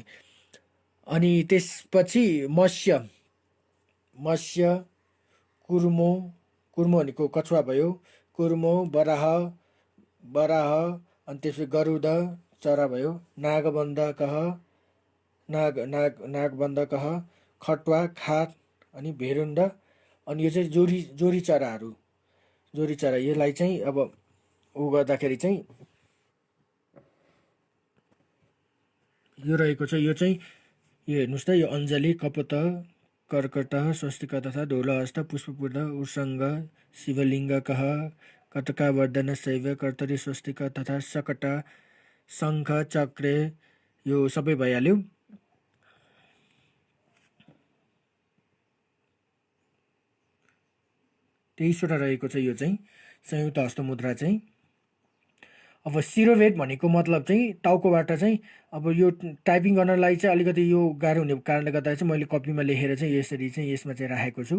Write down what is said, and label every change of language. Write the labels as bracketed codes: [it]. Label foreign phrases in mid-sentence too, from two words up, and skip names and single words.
[ne] अनि त्यसपछि मत्स्य, कुर्मो भनेको कछुवा भयो, कुर्मो, बराह, अनि त्यसपछि गरुड चरा भयो, नागबन्धकः, खटुवा, अनि भेरुन्ड, अनि यो चाहिँ जोरी जोरी चराहरू, जोरी चरा यसलाई चाहिँ अब ऊ गर्दाखेरि चाहिँ यो रहेको छ। यो चाहिँ यो हेर्नुहोस् त, यो अञ्जली, [sa] कपोत, कर्कट, स्वस्तिक तथा ढोलहस्त, पुष्पपूर्ण, उर्सङ्ग, शिवलिङ्गकः, कटकावर्धन शैव, कर्तरी, स्वस्तिक तथा सकट, शङ्ख, चक्रे, [ne] यो सबै भइहाल्यो। 23वटा रहेको छ यो चाहिँ संयुक्त हस्त मुद्रा चाहिँ। अब शिरोभेद भनेको मतलब चाहिँ टाउकोबाट चाहिँ अब यो टाइपिङ गर्नलाई चाहिँ अलिकति यो गाह्रो हुने कारणले गर्दा चाहिँ मैले कपीमा लेखेर चाहिँ यसरी चाहिँ यसमा चाहिँ राखेको छु।